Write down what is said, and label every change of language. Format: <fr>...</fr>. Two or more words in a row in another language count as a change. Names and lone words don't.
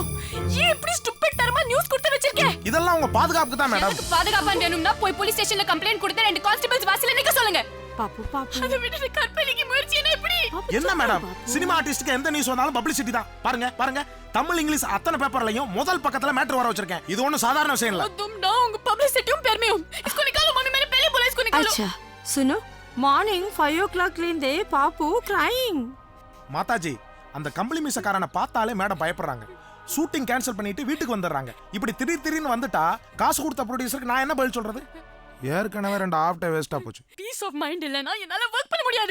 <ta>ये இப்படி ஸ்டூபிட் தரமா நியூஸ் கொடுத்து வச்சிருக்கே. இதெல்லாம் உங்க பாதுகாப்புக்கு தான் மேடம். எனக்கு பாதுகாப்பு வேணும்னா போய்</ta> <en>police stationல</en> <ta>கம்ப்ளைன்ட் கொடுத்து 2 கான்ஸ்டபிள்ஸ் வாசல்ல நிக்க சொல்லுங்க. பாப்பு அதை விட்டு கற்பழிக்கு முயற்சி என்ன இப்படி? என்ன மேடம்,</ta> <en>cinema artistக்கு</en> <ta>எந்த நியூஸ் வந்தாலும் பப்ளிசிட்டி தான். பாருங்க தமிழ் இங்கிலீஷ் அத்தனை பேப்பர்லயும் முதல் பக்கத்துல மேட்டர் வர வச்சிருக்கேன். இது ஒண்ணும் சாதாரண விஷயம் இல்ல.</ta> <hi>तुम ना उंग पब्लिसिटी पे में हूं. इसको निकालो मम्मी, मैंने पहले बोला इसको निकालो. अच्छा सुनो,</hi> <en>morning 5 o'clock</en> <ta>லேந்தே பாப்பு கிரைங். மாதாஜி, அந்த கம்பளி மீசக்காரனை பார்த்தாலே மேடம் பயப்படுறாங்க.</ta> <en>shooting cancel</en> <ta>பண்ணிட்டு வீட்டுக்கு வந்துடுறாங்க. இப்படி திடீர்னு வந்துட்டா காசு கொடுத்த ப்ரொடியூசருக்கு நான் என்ன பதில் சொல்றது? ஏற்கனவே 2</ta> <en>half day wasteஆ</en> <ta>போச்சு.</ta> <en>peace of mind</en> <ta>இல்லனா என்னால வர்க் பண்ண முடியாது.</ta>